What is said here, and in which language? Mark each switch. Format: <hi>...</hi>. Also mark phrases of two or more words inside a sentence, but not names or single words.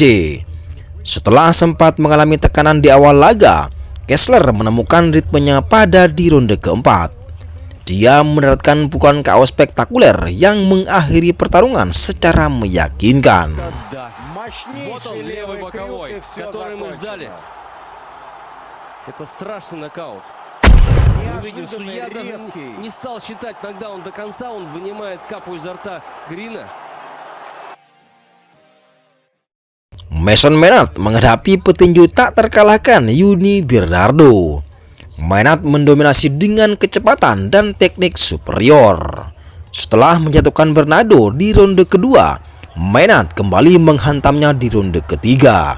<id>Setelah sempat mengalami tekanan di awal laga, Kessler menemukan ritmenya pada di ronde keempat. Dia mendapatkan pukulan KO spektakuler yang mengakhiri pertarungan secara meyakinkan.</id> <ru>Вот он, левый боковой, который мы ждали. Это страшный нокаут. Мы видим, судья даже не стал считать нокдаун до конца, он вынимает капу изо рта Грина.</ru> <id>Mason Maynard menghadapi petinju tak terkalahkan Yuni Bernardo. Maynard mendominasi dengan kecepatan dan teknik superior. Setelah menjatuhkan Bernardo di ronde kedua, Maynard kembali menghantamnya di ronde ketiga.</id>